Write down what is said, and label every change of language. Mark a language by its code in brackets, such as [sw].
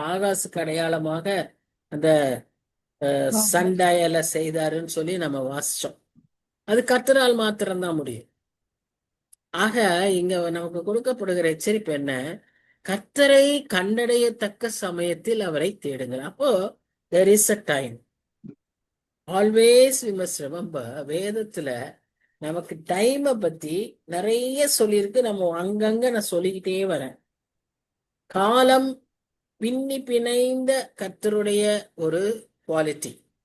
[ta] ஆகாசுக்கு அடையாளமாக அந்த சண்டையில செய்தாருன்னு சொல்லி நம்ம வாசிச்சோம். அது கர்த்தரால் மாத்திரம்தான் முடியும். ஆக இங்க நமக்கு கொடுக்கப்படுகிற எச்சரிப்பு என்ன? கர்த்தரை கண்டடையத்தக்க சமயத்தில் அவரை தேடுங்கள். அப்போ [en] there is a time. Always we must remember, [ta] வேதத்துல நமக்கு டைமை பத்தி நிறைய சொல்லியிருக்கு. நம்ம அங்கங்க நான் சொல்லிக்கிட்டே வரேன். காலம் பின்னி பிணைந்த கர்த்தருடைய ஒரு குவாலிட்டி.